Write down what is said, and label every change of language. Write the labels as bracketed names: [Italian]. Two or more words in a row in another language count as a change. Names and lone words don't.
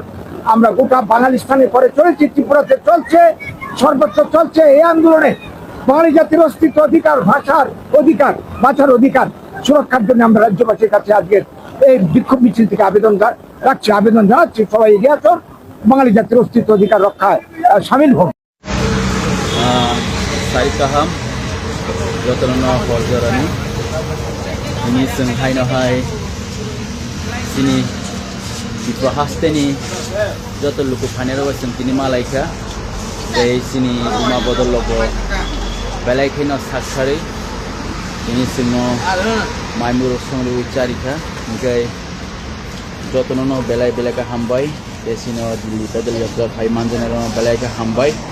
[Bangla] আমরা গোটা বাঙালিস্তানে পরে চলেছি, ত্রিপুরাতে চলছে, সর্বত্র চলছে এই আন্দোলনে। বাঙালি জাতির অস্তিত্ব, অধিকার, ভাষার অধিকার, বাঁচার অধিকার সুরক্ষার জন্য আমরা রাজ্যবাসীর কাছে আজকের এই বিক্ষোভ মিছিল থেকে আবেদন জানাচ্ছি সবাই এগিয়ে আসুন, বাঙালি জাতির অস্তিত্ব অধিকার রক্ষায় সামিল হোক। [Kok Borok] Sai kaham jotono porjorani ini sengkai no hai sini diprahasteni joto luku phanero sentini malaika dei sini uma bodol logo belai khino saksari ini sino maimur songru charika ngai jotono no belai belaka hambai desino dili pedal yatra hai manjanero belai ka hambai